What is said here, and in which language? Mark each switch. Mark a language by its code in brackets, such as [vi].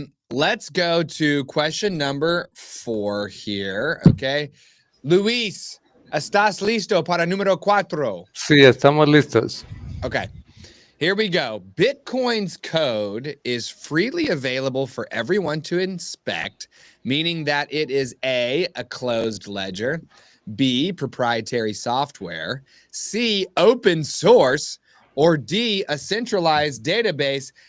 [en] Let's go to question number 4 here. [es] Okay, Luis, ¿estás listo para número 4? Sí, estamos listos. [en] Okay, here we go. Bitcoin's code is freely available for everyone to inspect, meaning that it is A, a closed ledger, B, proprietary software, C, open source, or D, a centralized database.